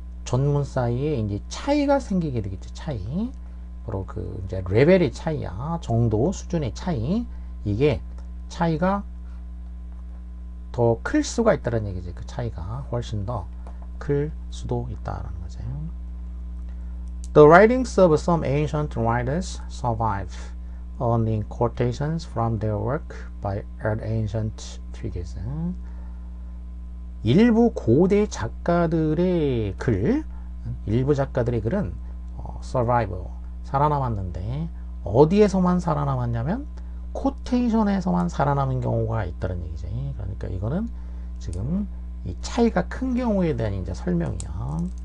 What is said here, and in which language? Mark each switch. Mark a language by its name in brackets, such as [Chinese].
[Korean] 전문 사이에 이제 차이가 생기게 되겠죠. 차이. 바로 그 이제 레벨의 차이야. 정도, 수준의 차이. 이게 차이가 더 클 수가 있다는 얘기지. 그 차이가 훨씬 더 클 수도 있다라는 거죠. [English] The writings of some ancient writers survive only in quotations from their work by ancient figures. [Korean] 일부 고대 작가들의 글, 일부 작가들의 글은 survive, 살아남았는데 어디에서만 살아남았냐면 코테이션에서만 살아남은 경우가 있다는 얘기지. 그러니까 이거는 지금 이 차이가 큰 경우에 대한 이제 설명이야.